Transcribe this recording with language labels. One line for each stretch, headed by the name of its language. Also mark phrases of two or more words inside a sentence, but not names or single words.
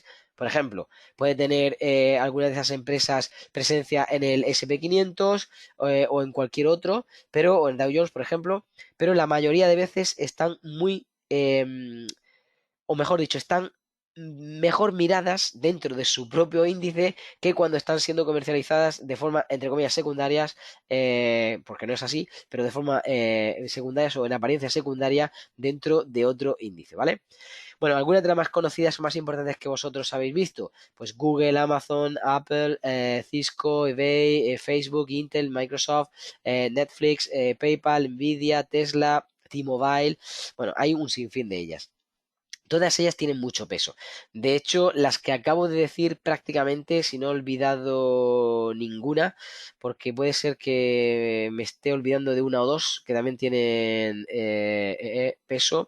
Spanish: Por ejemplo, puede tener alguna de esas empresas presencia en el SP 500 o en cualquier otro, pero o en Dow Jones, por ejemplo, pero la mayoría de veces están muy o mejor dicho, están mejor miradas dentro de su propio índice que cuando están siendo comercializadas de forma, entre comillas, secundarias, porque no es así, pero de forma secundarias o en apariencia secundaria dentro de otro índice, ¿vale? Bueno, algunas de las más conocidas o más importantes que vosotros habéis visto, pues Google, Amazon, Apple, Cisco, eBay, Facebook, Intel, Microsoft, Netflix, PayPal, Nvidia, Tesla, T-Mobile, bueno, hay un sinfín de ellas. Todas ellas tienen mucho peso. De hecho, las que acabo de decir prácticamente, si no he olvidado ninguna, porque puede ser que me esté olvidando de una o dos que también tienen peso.